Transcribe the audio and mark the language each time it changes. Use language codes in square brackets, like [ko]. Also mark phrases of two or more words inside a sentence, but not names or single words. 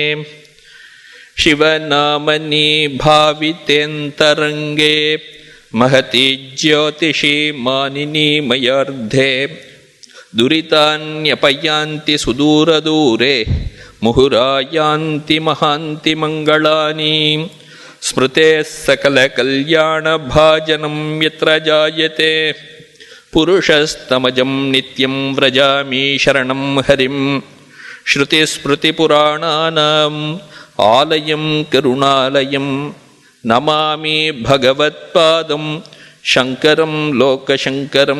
[sa] शिवनामनि भावितेऽन्तरङ्गे महति ज्योतिषि मानिनि मयार्थे दुरितान्यपयान्ति सुदूरदूरे मुहुरायान्ति महान्ति मङ्गलानि. स्मृते सकलकल्याणभाजनं यत्र जायते पुरुषस्तमजं नित्यं व्रजामि शरणं हरिं. श्रुतिस्मृतिपुराणानाम् आलयं करुणालयं नमामि भगवत्पादं शङ्करं लोकशङ्करं.